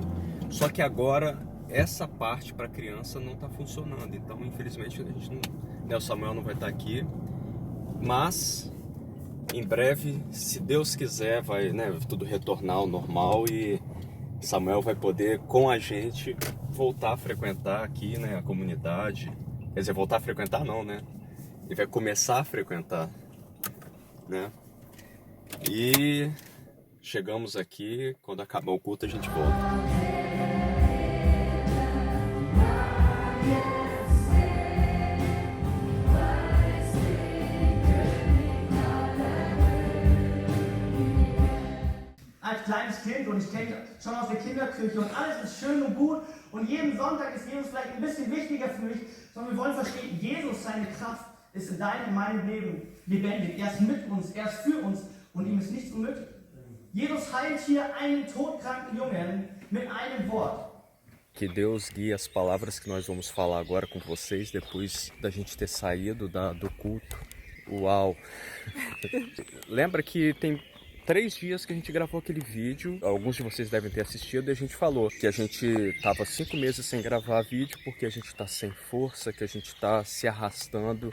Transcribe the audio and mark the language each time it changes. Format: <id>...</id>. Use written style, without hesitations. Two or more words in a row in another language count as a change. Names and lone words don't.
<pt>Só que agora essa parte para criança não está funcionando, então infelizmente a gente não, né, o Samuel não vai estar aqui, mas em breve, se Deus quiser, vai, né, tudo retornar ao normal e Samuel vai poder com a gente voltar a frequentar aqui, né, a comunidade. Quer dizer, voltar a frequentar não, né? Ele vai começar a frequentar, né? E chegamos aqui, quando acabar o culto a gente volta.</pt> <de>Als kleines Kind und ich kenne schon aus der Kinderkirche und alles ist schön und gut und jeden Sonntag ist Jesus vielleicht ein bisschen wichtiger für mich, sondern wir wollen verstehen, Jesus, seine Kraft ist in deinem und meinem Leben lebendig. Er ist mit uns, er ist für uns und ihm ist nichts unmöglich. Jesus heilt hier einen todkranken Jungen mit einem Wort.</de> <pt>Que Deus guie as palavras que nós vamos falar agora com vocês depois da gente ter saído do culto. Uau! Lembra que tem 3 dias que a gente gravou aquele vídeo, alguns de vocês devem ter assistido, e a gente falou que a gente tava 5 meses sem gravar vídeo porque a gente tá sem força, que a gente tá se arrastando.</pt>